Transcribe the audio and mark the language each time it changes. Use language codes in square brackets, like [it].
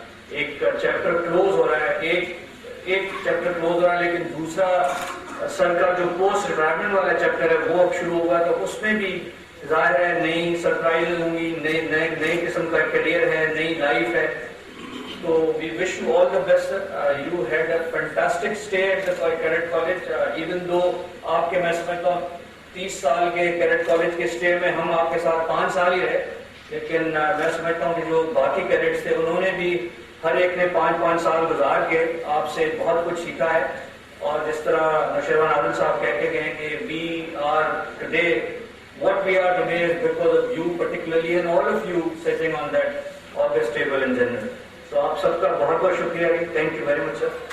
[ur] ایک chapter close ہو رہا ہے، ایک چیپٹر کلوز ہو رہا ہے، لیکن دوسرا سر کا جو پوسٹ ریٹائرمنٹ والا چیپٹر ہے وہ اب شروع ہوگا. تو اس میں بھی ظاہر ہے نئی سرپرائز ہوں گی، نئے قسم کا کیریئر ہے، نئی لائف ہے. [en] So we wish you all the best. You had a fantastic stay at the Cadet College. Even though [ur] آپ کے میں سمجھتا ہوں 30 سال کے کیڈٹ کالج کے اسٹے میں ہم آپ کے ساتھ 5 سال ہی رہے، لیکن میں سمجھتا ہوں کہ جو باقی کیڈٹس تھے انہوں نے بھی ہر ایک نے 5 سال گزار کے آپ سے بہت کچھ سیکھا ہے. اور جس طرح نوشیروان عادل صاحب کہہ کے گئے کہ [en] we are today what we are today is because of you particularly and all of you sitting on that august table in general. [ur] تو آپ سب کا بہت بہت شکریہ. [en] thank you very much [ur] sir.